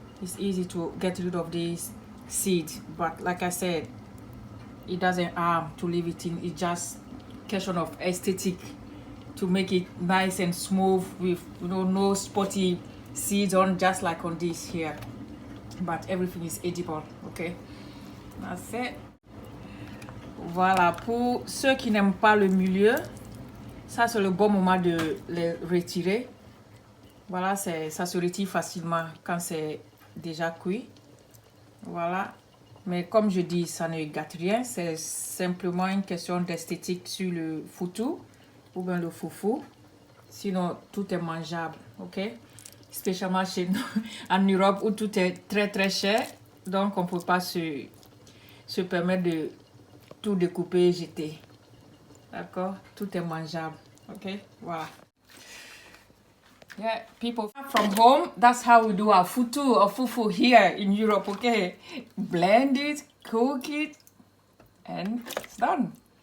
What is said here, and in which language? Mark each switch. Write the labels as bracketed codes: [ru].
[en] It's easy to get rid of these seeds, but like I said, it doesn't harm to leave it in. It's just question of aesthetic, to make it nice and smooth with, you know, no spotty seeds on, just like on this here, but everything is edible, okay? That's it. [fr] Voilà, pour ceux qui n'aiment pas le milieu, ça c'est le bon moment de les retirer. Voilà, ça se retire facilement quand c'est déjà cuit. Voilà, mais comme je dis, ça ne gâte rien, c'est simplement une question d'esthétique sur le foutou ou bien le foufou. Sinon, tout est mangeable, ok? Spécialement chez nous, en Europe, où tout est très très cher. Donc, on ne peut pas se permettre de tout découper et jeter. D'accord? Tout est mangeable, ok? Voilà. [en] Yeah, people from home, that's how we do our foutou or fufu here in Europe, okay? Blend it, cook it, and it's done.